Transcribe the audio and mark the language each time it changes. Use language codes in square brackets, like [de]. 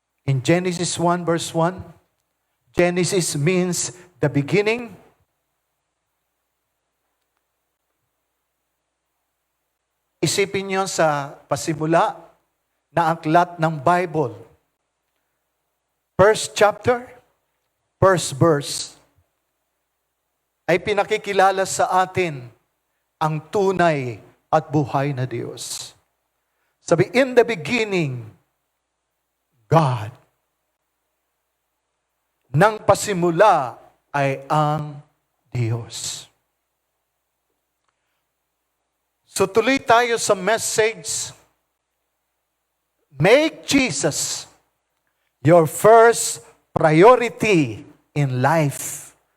[en] In Genesis 1 verse 1, Genesis means the beginning. [tl] Isipin niyo sa pasimula na aklat ng Bible. [en] First chapter, first verse, [tl] ay pinakikilala sa atin ang tunay at buhay na Diyos. [en] Sabi, in the beginning, God. [tl] Nang pasimula ay ang Diyos. So tuloy tayo sa [en] message, make Jesus your first priority in life.